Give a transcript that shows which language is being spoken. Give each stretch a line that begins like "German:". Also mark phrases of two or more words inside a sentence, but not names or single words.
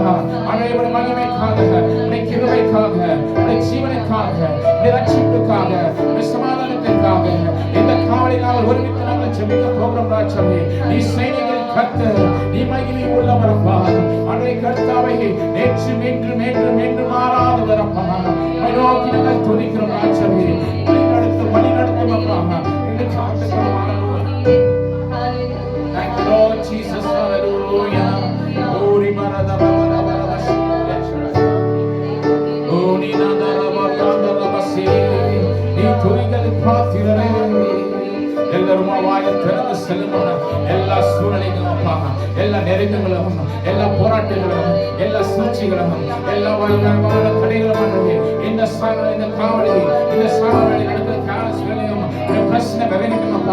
Tamil: அனைவருடைய மகிமைக்காக, உடைய கிருபைக்காக, உடைய ஜீவனுக்காக, உடைய ரட்சிப்புக்காக, உடைய சமாதானத்திற்காக இந்த காவலில் நாங்கள் ஒருமித்து நாங்கள் ஜெபிக்க போகிறோம் ராஜாவே. நீ சைனிகளின் கர்த்தர், நீ மகிமை உள்ளவர் அப்பா. அன்றைய கர்த்தாவை நேற்று மீண்டும் மீண்டும் மீண்டும் மாறாதவர் அப்பா. நோக்கி நாங்கள் துதிக்கிறோம் ராஜாவே. வழி நடத்தும் அப்பா. இந்த காலத்துக்கு
English: Lord Jesus,
Tamil: hallelujah. Ori marada marada marada shira. Ori nada marada rabasi. Ni துதிகள் பாத்திரரே. எல்லாரும் வாயை திறந்து செல்லுங்க. எல்லா சூழ்நிலைகளும் அப்பா, எல்லா நெருக்கங்களும், எல்லா போராட்டங்களும், எல்லா சூழ்ச்சிகளும், எல்லா வல்லமையான தடைகளும் இந்த காவலி, இந்த சாவடி நடக்கிற காலங்களிலும் பிரச்சனை வெவனிக்கும் அப்பா.